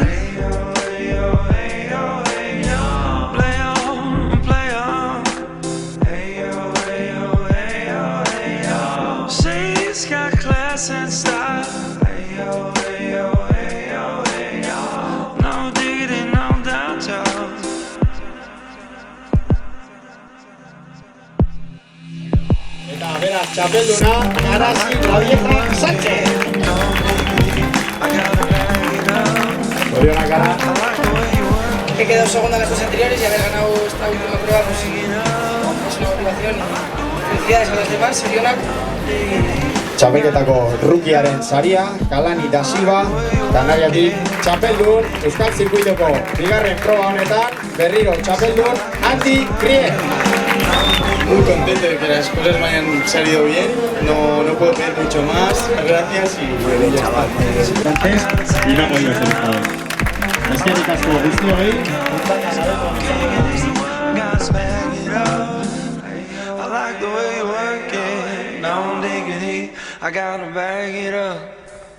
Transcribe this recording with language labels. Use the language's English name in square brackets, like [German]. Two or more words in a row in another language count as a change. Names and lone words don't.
[English] Hey yo, hey yo, hey yo, hey yo. Play on, play on. Hey yo, hey yo, hey yo, hey yo. She's got class and style. Hey yo, hey yo, hey yo, hey yo. No diggity, no doubt, y'all. [Basque] Eta beraz, txapelduna, Garasi Sánchez. Zorionak gara. [Spanish] He quedado segunda en las dos anteriores y haber ganado esta última prueba pues, es una motivación. Felicidades a las demás, [Basque] Zorionak. Txapelketako rukiaren saria, Kalani da Silva, Kanariatik txapeldun, Euskal Zirkuitoko bigarren proba honetan, berriro txapeldun, Andi Krier. [Spanish] Muy contento de que las cosas me hayan salido bien, no puedo pedir mucho más, gracias y bueno, ya está. Antes y no ha podido ser mejor. [Basque] Es que asko guztioi. [English] I like the way you work it, no diggity, I gotta bag it up.